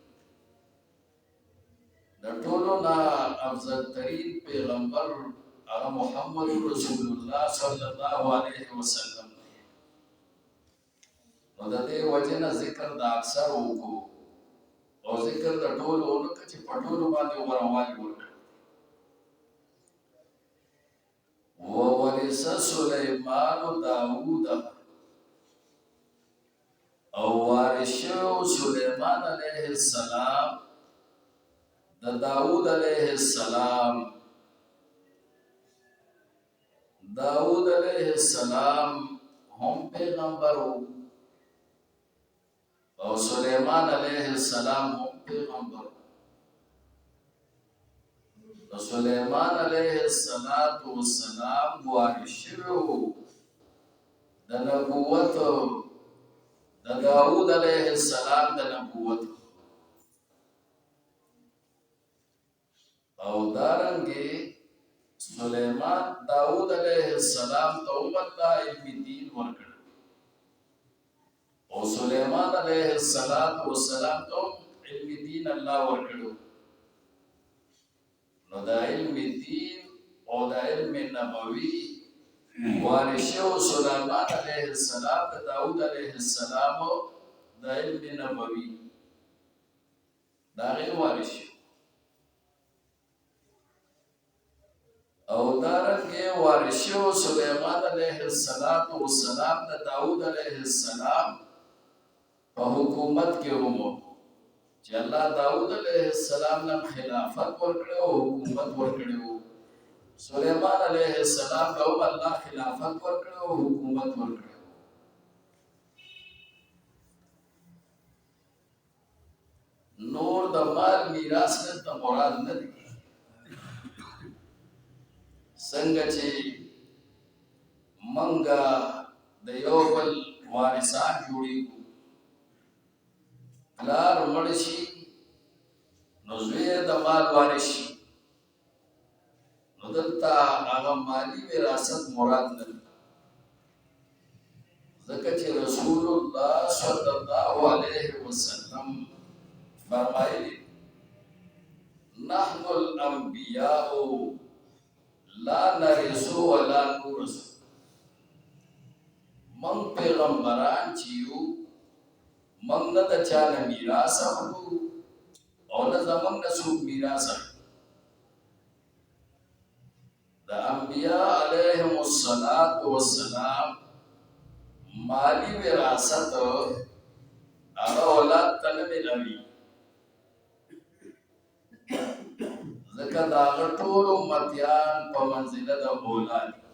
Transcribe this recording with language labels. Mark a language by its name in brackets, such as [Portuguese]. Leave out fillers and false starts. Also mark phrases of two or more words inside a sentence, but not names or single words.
[Pashto] د ټولو نه افضل ترین پیغمبر هغه محمد [Arabic] رسول الله صلی الله علیه وسلم [Pashto] دی. نو د دې وجې نه ذکر د اکثر وکړو او ذکر د ټولو ونکړه چې په ټولو باندې غوروالي ورکړي. [Arabic] وولې ورث سليمان داوود [Pashto] او وارث سليمان [Arabic] عليه السلام [Pashto] د داوود [Arabic] عليه السلام. [Pashto] داوود [Arabic] عليه السلام [Pashto] هم پیغمبر او سليمان [Arabic] عليه السلام [Pashto] هم پیغمبر. سليمان [Arabic] عليه السلام [Pashto] وارث د نبوت د داوود [Arabic] عليه السلام [Pashto] د نبوت او دارنګي سليمان داوود [Arabic] عليه السلام [Pashto] ته الله علم دین ورکړ او سليمان [Arabic] عليه السلام [Pashto] ته علم دین الله ورکړو. نو دا علم دین او دا علم نبوي وارث سليمان [Arabic] عليه السلام [Pashto] د داوود [Arabic] عليه السلام [Pashto] د علم نبوي دا غیر وارث او دارنګه وارث سليمان [Arabic] عليه السلام [Pashto] د داوود [Arabic] عليه السلام [Pashto] په حکومت کې هم چې الله داوود عليه السلام نن خلافت ورکړو او حکومت ورکړو. سليمان [Arabic] عليه السلام [Pashto] له الله خلافت ورکړو او حکومت ورکړو. نور د مال میراث نه مراد نه دي. څنګه چې منګه د یو بل وارثان جوړیږو، پلار مړ شي نو زوی د مال وارث شي، نو دلته هغه مالی وراثت مراد نه ده. ځکه چې [Arabic] رسول الله صلی الله علیه وسلم [Pashto] فرمایلی [Arabic] نحن الانبیاء لا نرث ولا نورث. [Pashto] من پیغمبران چې یو من نه د چا نه میراث اخلو او نه زموږ نه څوک میراث اخلي. د انبیاء [Arabic] علیهم السلام [Pashto] مالی وراثت هغه اولاد ته نه ملوي، ځکه د هغه ټول امتیان په منزله د اولاد